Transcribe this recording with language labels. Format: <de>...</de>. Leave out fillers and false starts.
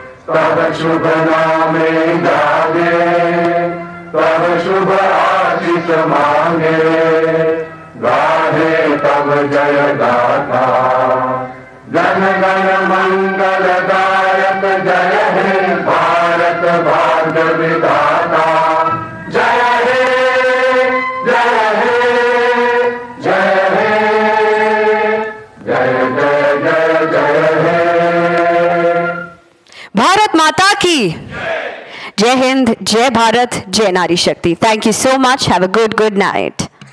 <hi>तब शुभ नामे जागे, तब शुभ आशीष मांगे, गाहे तब जय गाथा। जन गण मंगलदायक जय हे भारत भाग्य विधाता। जय हे जय हे जय हे जय जय जय जय हे। भारत माता की जय हिंद, जय भारत, जय नारी शक्ति.</hi> <en>Thank you so much. Have a good night.</en>